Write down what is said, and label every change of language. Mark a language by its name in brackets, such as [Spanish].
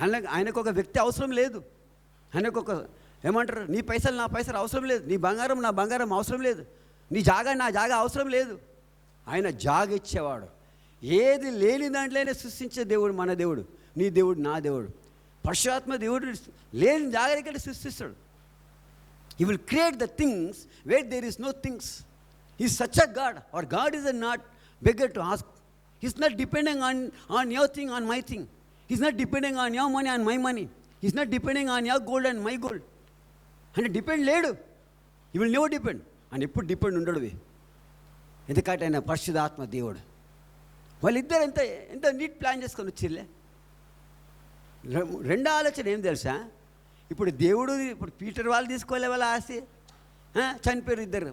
[Telugu] ఆయనకు ఒక వ్యక్తి అవసరం లేదు. ఆయనకు ఒక ఏమంటారు, నీ పైసలు నా పైసలు అవసరం లేదు, నీ బంగారం నా బంగారం అవసరం లేదు, నీ జాగా నా జాగా అవసరం లేదు. ఆయన జాగా ఇచ్చేవాడు. ఏది లేని దాంట్లోనే సృష్టించే దేవుడు మన దేవుడు, నీ దేవుడు, నా దేవుడు. పరిశుద్ధాత్మ దేవుడు లేని జాగ్రత్తగా సృష్టిస్తాడు. [English] He will create the things where there is no things. He is such a God. Our God is not beggar to ask. He is not depending on your thing, on my thing. He is not depending on your money, on my money. He is not depending on your gold and my gold. And depend [Telugu] లేడు. [English] He will never depend. And [Telugu] ఎప్పుడు depend ఉండడు. ఎందుకంటే ఆయన పరిశుద్ధాత్మ దేవుడు. వాళ్ళిద్దరు ఎంత neat plan చేసుకొని వచ్చిర్లే. రెండో ఆలోచన ఏం తెలుసా? ఇప్పుడు దేవుడు, ఇప్పుడు పీటర్ వాళ్ళు తీసుకోలే వాళ్ళ ఆస్తి, చనిపోయారు ఇద్దరు.